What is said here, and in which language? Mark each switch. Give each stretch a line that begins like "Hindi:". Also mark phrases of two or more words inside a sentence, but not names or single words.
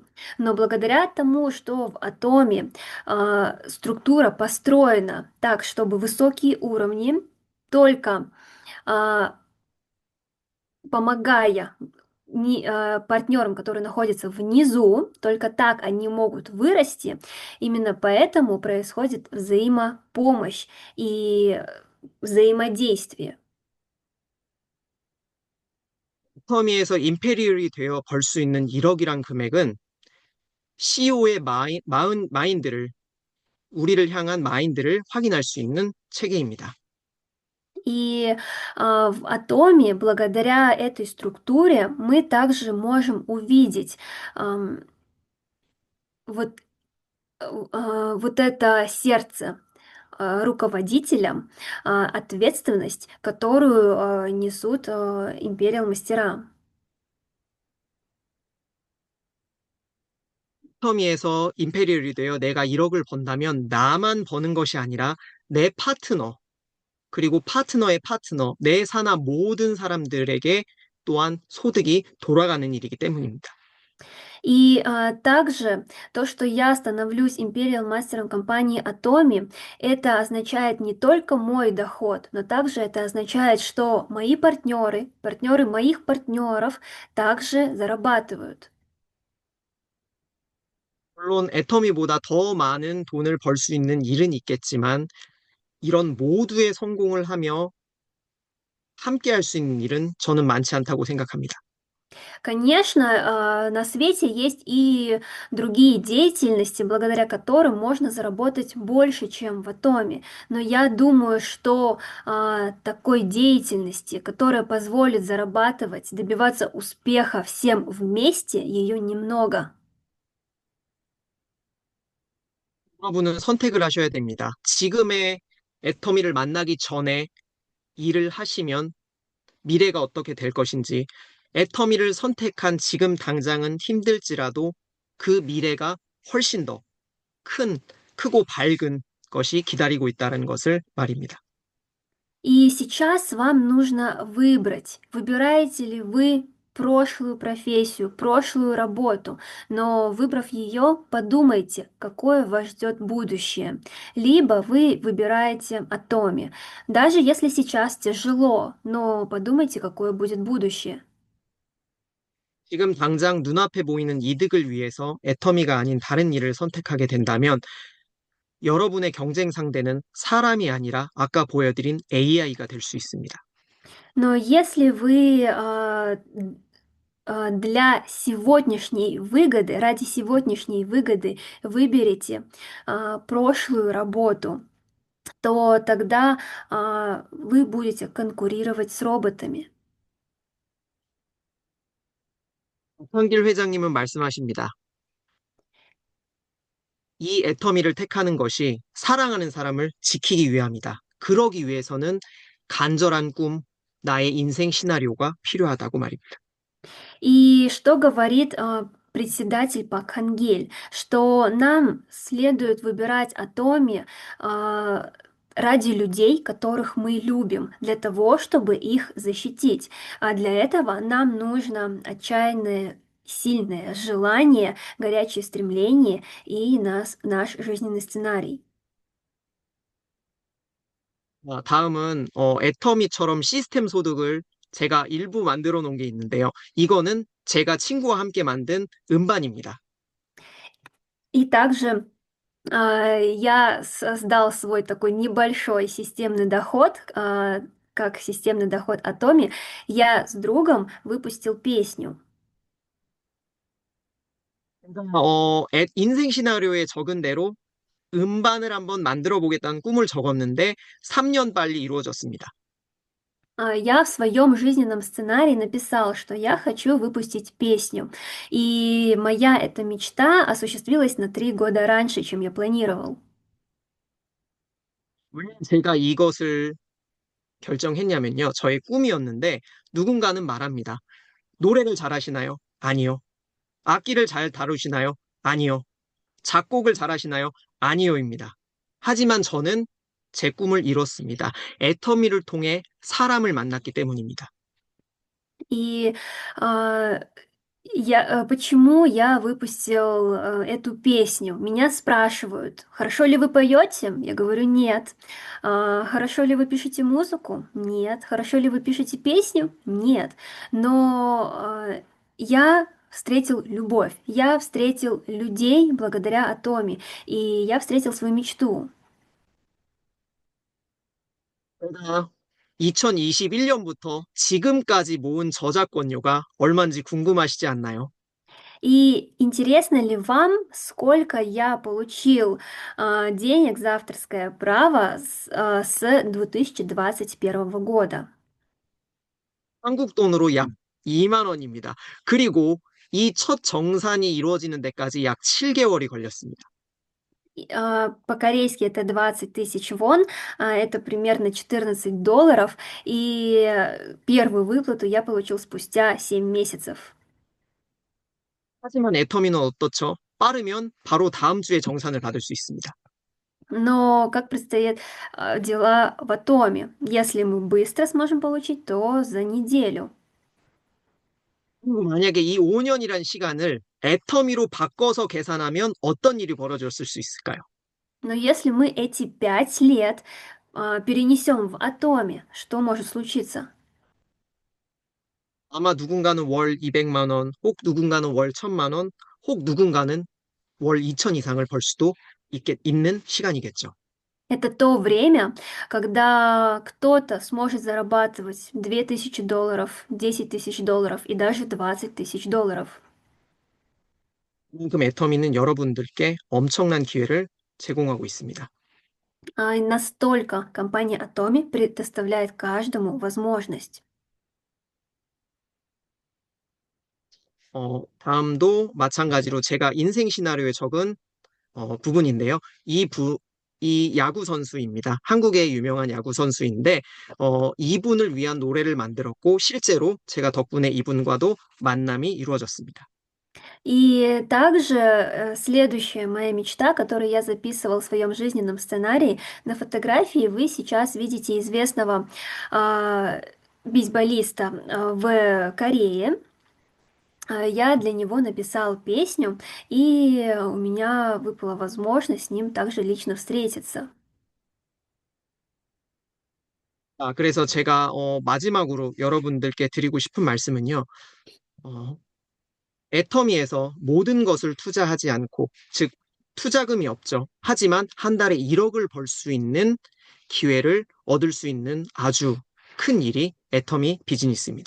Russian: Но благодаря тому, что в Атоме структура построена так, чтобы высокие уровни только а, помогая партнерам, которые находятся внизу, только так они могут вырасти. Именно поэтому происходит взаимопомощь и взаимодействие.
Korean: 애터미에서 임페리얼이 되어 벌 수 있는 1억이란 금액은 CEO의 마인드를 우리를 향한 마인드를 확인할 수 있는 체계입니다.
Russian: И в атоме, благодаря этой структуре, мы также можем увидеть вот, вот это сердце руководителя, ответственность, которую несут империал мастера.
Korean: 애터미에서 임페리얼이 되어 내가 1억을 번다면 나만 버는 것이 아니라 내 파트너, 그리고 파트너의 파트너, 내 산하 모든 사람들에게 또한 소득이 돌아가는 일이기 때문입니다.
Russian: И также то, что я становлюсь империал мастером компании Atomi, это означает не только мой доход, но также это означает, что мои партнеры, партнеры моих партнеров также зарабатывают.
Korean: 물론 애터미보다 더 많은 돈을 벌 수 있는 일은 있겠지만 이런 모두의 성공을 하며 함께 할 수 있는 일은 저는 많지 않다고 생각합니다.
Russian: Конечно, на свете есть и другие деятельности, благодаря которым можно заработать больше, чем в Атоме. Но я думаю, что такой деятельности, которая позволит зарабатывать, добиваться успеха всем вместе, ее немного.
Korean: 여러분은 선택을 하셔야 됩니다. 지금의 애터미를 만나기 전에 일을 하시면 미래가 어떻게 될 것인지, 애터미를 선택한 지금 당장은 힘들지라도 그 미래가 훨씬 더 크고 밝은 것이 기다리고 있다는 것을 말입니다.
Russian: И сейчас вам нужно выбрать, выбираете ли вы прошлую профессию, прошлую работу, но выбрав ее, подумайте, какое вас ждет будущее. Либо вы выбираете Атоми. Даже если сейчас тяжело, но подумайте, какое будет будущее.
Korean: 지금 당장 눈앞에 보이는 이득을 위해서 애터미가 아닌 다른 일을 선택하게 된다면 여러분의 경쟁 상대는 사람이 아니라 아까 보여드린 AI가 될 수 있습니다.
Russian: Но если вы для сегодняшней выгоды, ради сегодняшней выгоды выберете прошлую работу, то тогда вы будете конкурировать с роботами.
Korean: 박한길 회장님은 말씀하십니다. 이 애터미를 택하는 것이 사랑하는 사람을 지키기 위함이다. 그러기 위해서는 간절한 꿈, 나의 인생 시나리오가 필요하다고 말입니다.
Russian: И что говорит председатель Пак Хангель, что нам следует выбирать Атоми ради людей, которых мы любим, для того, чтобы их защитить. А для этого нам нужно отчаянное, сильное желание, горячее стремление и наш жизненный сценарий.
Korean: 다음은 애터미처럼 시스템 소득을 제가 일부 만들어 놓은 게 있는데요. 이거는 제가 친구와 함께 만든 음반입니다.
Russian: И также я создал свой такой небольшой системный доход, как системный доход Atomi. Я с другом выпустил песню.
Korean: 인생 시나리오에 적은 대로 음반을 한번 만들어 보겠다는 꿈을 적었는데 3년 빨리 이루어졌습니다.
Russian: Я в своем жизненном сценарии написал, что я хочу выпустить песню. И моя эта мечта осуществилась на 3 года раньше, чем я планировал.
Korean: 왜 제가 이것을 결정했냐면요. 저의 꿈이었는데 누군가는 말합니다. 노래를 잘하시나요? 아니요. 악기를 잘 다루시나요? 아니요. 작곡을 잘하시나요? 아니요입니다. 하지만 저는 제 꿈을 이뤘습니다. 애터미를 통해 사람을 만났기 때문입니다.
Russian: И а, почему я выпустил эту песню? Меня спрашивают, хорошо ли вы поете? Я говорю, нет. Хорошо ли вы пишете музыку? Нет. Хорошо ли вы пишете песню? Нет. Но я встретил любовь, я встретил людей благодаря Атоме, и я встретил свою мечту.
Korean: 제가 2021년부터 지금까지 모은 저작권료가 얼마인지 궁금하시지 않나요?
Russian: И интересно ли вам, сколько я получил денег за авторское право с 2021 года?
Korean: 한국 돈으로 약 2만 원입니다. 그리고 이 첫 정산이 이루어지는 데까지 약 7개월이 걸렸습니다.
Russian: По-корейски это 20 тысяч вон, это примерно $14, и первую выплату я получил спустя 7 месяцев.
Korean: 하지만 애터미는 어떻죠? 빠르면 바로 다음 주에 정산을 받을 수 있습니다.
Russian: Но как предстоят дела в Атоме? Если мы быстро сможем получить, то за неделю.
Korean: 그리고 만약에 이 5년이란 시간을 애터미로 바꿔서 계산하면 어떤 일이 벌어졌을 수 있을까요?
Russian: Но если мы эти 5 лет перенесем в Атоме, что может случиться?
Korean: 아마 누군가는 월 200만 원, 혹 누군가는 월 1000만 원, 혹 누군가는 월 2000 이상을 벌 수도 있는 시간이겠죠.
Russian: Это то время, когда кто-то сможет зарабатывать $2000, $10 000 и даже $20 000.
Korean: 그만큼 애터미는 여러분들께 엄청난 기회를 제공하고 있습니다.
Russian: И настолько компания Atomi предоставляет каждому возможность.
Korean: 다음도 마찬가지로 제가 인생 시나리오에 적은 부분인데요. 이 야구 선수입니다. 한국의 유명한 야구 선수인데, 이분을 위한 노래를 만들었고, 실제로 제가 덕분에 이분과도 만남이 이루어졌습니다.
Russian: И также следующая моя мечта, которую я записывал в своем жизненном сценарии, на фотографии вы сейчас видите известного бейсболиста в Корее. Я для него написал песню, и у меня выпала возможность с ним также лично встретиться.
Korean: 그래서 제가 마지막으로 여러분들께 드리고 싶은 말씀은요. 어, 애터미에서 모든 것을 투자하지 않고, 즉, 투자금이 없죠. 하지만 한 달에 1억을 벌 수 있는 기회를 얻을 수 있는 아주 큰 일이 애터미 비즈니스입니다.